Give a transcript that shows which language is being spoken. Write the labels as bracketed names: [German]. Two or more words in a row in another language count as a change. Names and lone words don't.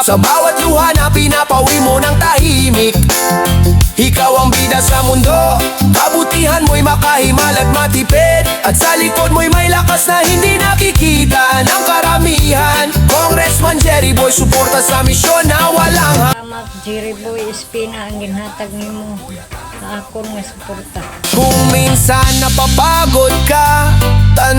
[Filipino] Sa bawat luha na pinapawi mo ng tahimik, ikaw ang bida sa mundo. Kabutihan mo'y makahimal at matipid, at sa likod mo'y may lakas na hindi nakikita ng karamihan. Congressman Jerry Boy, suporta sa misyon na walang [Hiligaynon] Salamat Jerry Boy Espina, ang ginhatag nimo sa akon nga suporta. [Filipino] Kung minsan napapagod ka,